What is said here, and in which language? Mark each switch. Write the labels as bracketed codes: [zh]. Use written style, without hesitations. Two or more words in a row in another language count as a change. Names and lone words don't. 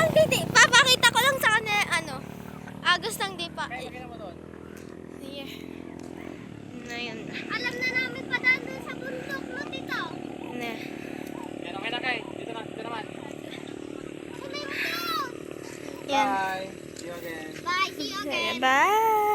[tl] Papakita ko lang sa kanila, ano, agos ng Dipalo. Yeah. Ayan. Alam na namin pa daan dun sa bundok, no, tito? Na. Yan, okay na kay. Dito naman. Sunay mo doon. Yan. [en] Bye. See you again. Bye, see you again. Bye.